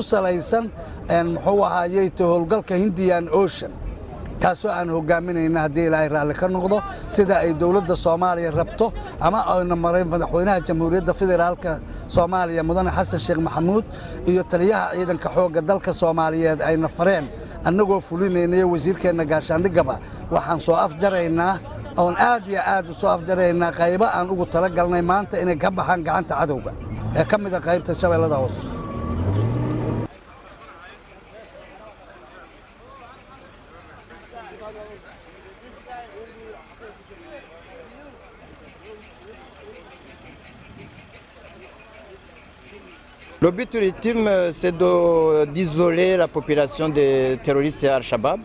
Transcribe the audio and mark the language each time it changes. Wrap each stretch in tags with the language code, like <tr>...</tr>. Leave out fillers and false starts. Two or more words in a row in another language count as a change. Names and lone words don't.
<so>salaysan muxuu ahaayay howlgalka Indian Ocean kaasoo aan hogaaminayna haddii ilaahay raalli ka noqdo sida ay dawladda Soomaaliya rabto ama ayna maray madaxweynaha Jamhuuriyadda Federaalka Soomaaliya mudane Xasan Sheekh Maxamuud iyo taliyaha ciidanka xoogga dalka Soomaaliyeed ay nafareen annagoo fulinayna wasiirkeena gaashaandhigaba waxaan soo afjaraynaa oon aad iyo aad u soo afjaraynaa qaybo aan ugu talagalnay maanta inay ka baxaan gacanta cadowga ee ka mid ah qaybta Shabeellada Hoose.</so> <fr>Le but ultime, c'est d'isoler la population des terroristes et Al-Shabaab,</fr>